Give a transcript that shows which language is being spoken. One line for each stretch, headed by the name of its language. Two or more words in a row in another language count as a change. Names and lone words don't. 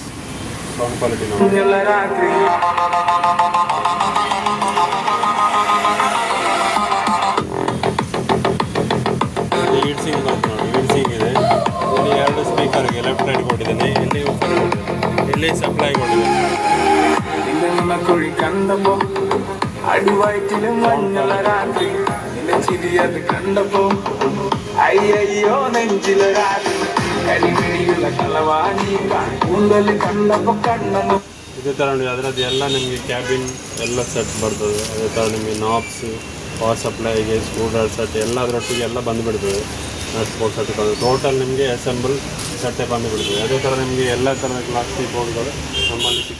English: sound quality
Kannada: ನೋಡಿ. ಹೀಟ್ಸಿಂಗ್ ಬಂತು ನೋಡಿ, ಹೀಟ್ಸಿಂಗ್ ಇದೆ. ಇಲ್ಲಿ 2 ಸ್ಪೀಕರ್ಗೆ
English: left right
Kannada: ಕೊಟ್ಟಿದ್ದೇನೆ. ಇಲ್ಲಿ ಊಫರ್ ಕೊಟ್ಟಿದ್ದೇನೆ, ಇಲ್ಲಿ ಸಪ್ಲೈ ಕೊಟ್ಟಿದ್ದೇನೆ.
Malayalam: അടിവയറ്റിലും മഞ്ഞള രാത്രി ചിരിയത് കണ്ടപ്പോ അയ്യോ നെഞ്ചില രാത്രി കരിമിഴിയുള്ള കളവാണി കൂന്തൽ കണ്ടപ്പോ കണ്ണു.
Kannada: ಇದೇ ಥರ ನೋಡಿ, ಅದರದ್ದು ಎಲ್ಲ ನಿಮಗೆ ಕ್ಯಾಬಿನ್ ಎಲ್ಲ ಸೆಟ್ ಬರ್ತದೆ. ಅದೇ ಥರ ನಿಮಗೆ
English: knobs, power supplyಗೆ, screwdriver set
Kannada: ಎಲ್ಲ ಅದರೊಟ್ಟಿಗೆ ಎಲ್ಲ ಬಂದುಬಿಡ್ತದೆ.
English: nut board set total
Kannada: ನಿಮಗೆ
English: assemble setಏ
Kannada: ಬಂದುಬಿಡ್ತದೆ. ಅದೇ ಥರ ನಿಮಗೆ ಎಲ್ಲ ಥರದ
English: plastic boardಗಳು
Kannada: ನಮ್ಮಲ್ಲಿ ಸಿಗ್ತದೆ.